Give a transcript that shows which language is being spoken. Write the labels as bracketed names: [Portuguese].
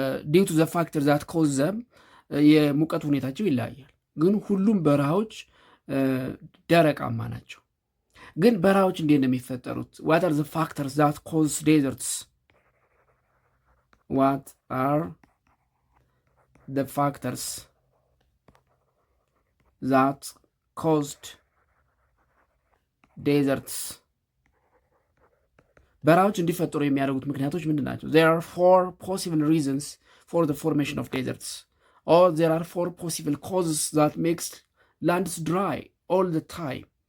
[English] due to the factor that cause them, [Amharic] የሙቀት ሁኔታቸው ይለያያል። ግን ሁሉም በረሃዎች ደረቃማ ናቸው። ግን በረሃዎች እንዴት ነው የሚፈጠሩት? [English] what are the factors that cause deserts? what are the factors that caused deserts? [Amharic] በረሃዎች እንዲፈጠሩ የሚያደርጉት ምክንያቶች ምንድን ናቸው? [English] there are four possible reasons for the formation of deserts, or there are four possible causes that makes lands dry all the time.